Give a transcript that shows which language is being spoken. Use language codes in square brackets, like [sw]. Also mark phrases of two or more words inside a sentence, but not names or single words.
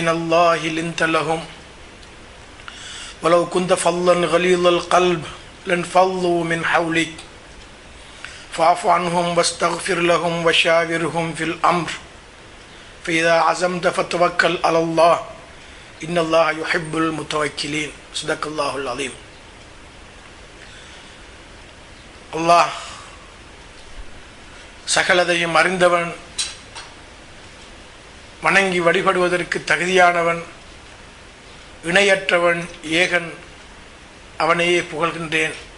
[ar] الله لنت لهم ولو كنت فظا غليظ القلب لانفضوا من حولك فاعف عنهم واستغفر لهم وشاورهم في الأمر فإذا عزمت فتوكل على الله إن الله يحب المتوكلين صدق الله العظيم. [ta] அல்லாஹ் சகலதையும் அறிந்தவன், வணங்கி வழிபடுவதற்கு தகுதியானவன், இணையற்றவன், ஏகன், அவனையே புகழ்கின்றேன்.